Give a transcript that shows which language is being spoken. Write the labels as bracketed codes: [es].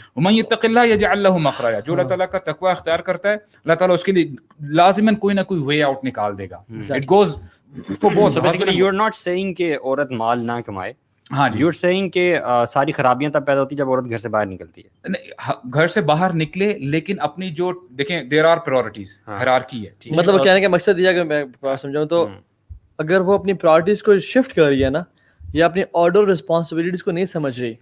[ar] ومن یتق اللہ یجعل لہ مخرجا, [ur] جو اللہ تعالیٰ کا تقوی اختیار کرتا ہے اللہ تعالیٰ اس کے لیے لازماً کوئی نہ کوئی وے آؤٹ نکال دے گا. [en] It goes for both. So basically you are not saying [ur] کہ عورت مال نہ کمائے, ہاں جی, [en] you are seeing [ur] کہ ساری خرابیاں تب پیدا ہوتی ہیں جب عورت گھر سے باہر نکلتی ہے. گھر سے باہر نکلے لیکن اپنی جو دیکھیں [en] there are priorities, [ur] ہیرارکی ہے. مطلب کہنے کا مقصد یہ ہے کہ میں سمجھاؤں تو اگر وہ اپنی پرائورٹیز کو شفٹ کر رہی ہے نا, یا اپنی آرڈر رسپانسبلٹیز کو نہیں سمجھ رہی.